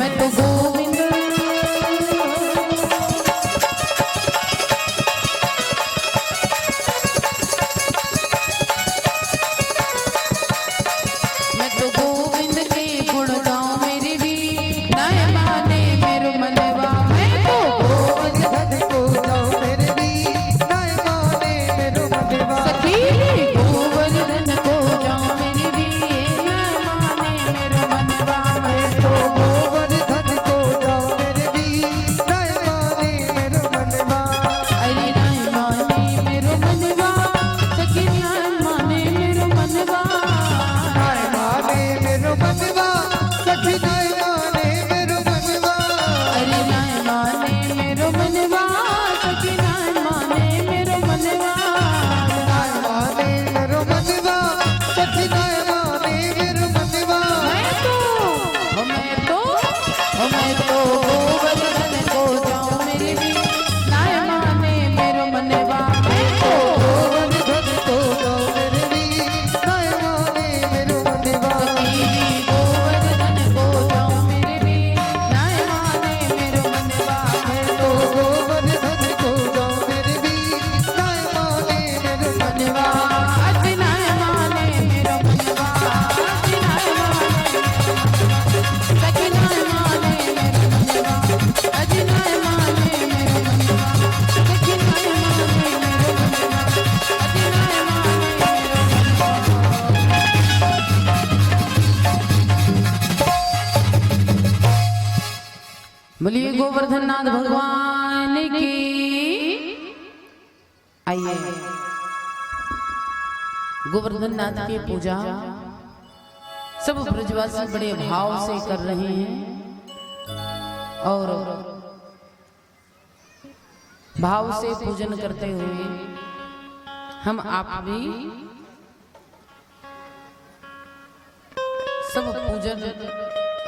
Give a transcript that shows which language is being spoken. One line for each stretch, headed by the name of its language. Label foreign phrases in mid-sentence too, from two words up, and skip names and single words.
Braj: मैं तो गोविंद मैं तो गोविंद के गुण गाऊं मेरी भी नाय माने मेरो मनवा, मैं तो गोवर्धन को जाओ मेरे भी नाय माने मेरो मनवा, सखी गोवर्धन को जाऊं मेरी भी नाय माने मेरो मनवा, मैं तो गोवर्धन को जाओ मेरे भी नाय माने मेरो मनवा, अरे नाय माने मेरो मनवा, सखी नाय माने मेरो मनवा, नाय माने मेरो मनवा, सखी नाय माने मेरो मनवा, अरे नाय माने मेरो मनवा, सखी नाय माने मेरो मनवा, नाय माने मेरो मनवा, सखी नाय माने मेरो मनवा, मैं तो गोवर्धन को जाऊं मेरी भी नाय माने मेरो मनवा, मैं तो गोवर्धन को जाओ मेरे भी नाय माने मेरो मनवा, सखी गोवर्धन को जाऊं मेरी भी नाय माने मेरो मनवा, मैं तो गोवर्धन को जाओ मेरे भी नाय माने मेरो मनवा, मनवा, अज नाय माने मेरो मनवा, अज नाय माने सखी नाय माने मेरो मनवा, अज नाय माने मेरो मनवा, सखी नाय माने मेरो मनवा, अज नाय माने बोलिए गोवर्धन नाथ भगवान की।
Hindi: आइए गोवर्धन नाथ की पूजा सब ब्रजवासी बड़े भाव से कर रहे हैं और भाव से पूजन करते हुए हम आप भी सब पूजन